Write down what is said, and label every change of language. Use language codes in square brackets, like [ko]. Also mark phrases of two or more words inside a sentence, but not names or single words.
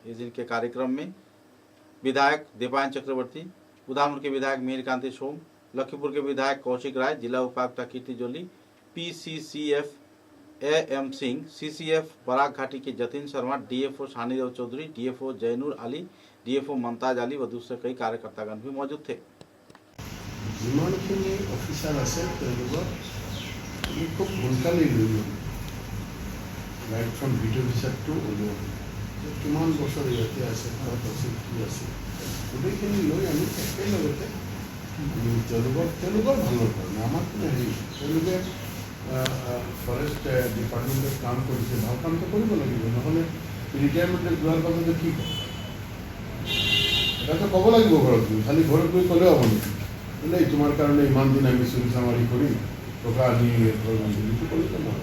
[hi] इस दिन के कार्यक्रम में विधायक दीपायन चक्रवर्ती, उदामपुर के विधायक मीरकांति सोम, लखीमपुर के विधायक कौशिक राय, जिला उपायुक्त कीर्ति जोली, PCCF AM सिंह, CCF बराक घाटी के जतिन शर्मा, DFO शानीदेव चौधरी, DFO जैनुर अली, DFO ममताज अली व दूसरे कई कार्यकर्तागण भी मौजूद थे। [as] যিমানখিনি অফিচাৰ আছে তেওঁলোকক খুব সোনকালেই লৈ ল'ব, [en] right from [as] ভিডিঅ' অফিচাৰটো উলিয়াব, কিমান বছৰ ইয়াতে আছে, ঘৰত আছে, কি আছে, গোটেইখিনি লৈ আমি একেলগতে তেওঁলোকৰ ভালৰ কাৰণে আমাৰ কোনো হেৰি, তেওঁলোকে [en] forest departmentত [as] কাম কৰিছে, ভাল কামটো কৰিব লাগিব, নহ'লে ৰিটায়াৰমেণ্টত যোৱাৰ পাছতে কি ক'ব, এটাতো ক'ব লাগিব ঘৰত গৈ, খালি ঘৰত গৈ ক'লেও হ'ব নেকি, বোলে তোমাৰ কাৰণে ইমান দিন আমি চুৰি চামাৰি কৰিম, টকা আনি ঘৰ বান্ধিলোঁ, ক'লেতো নহয়।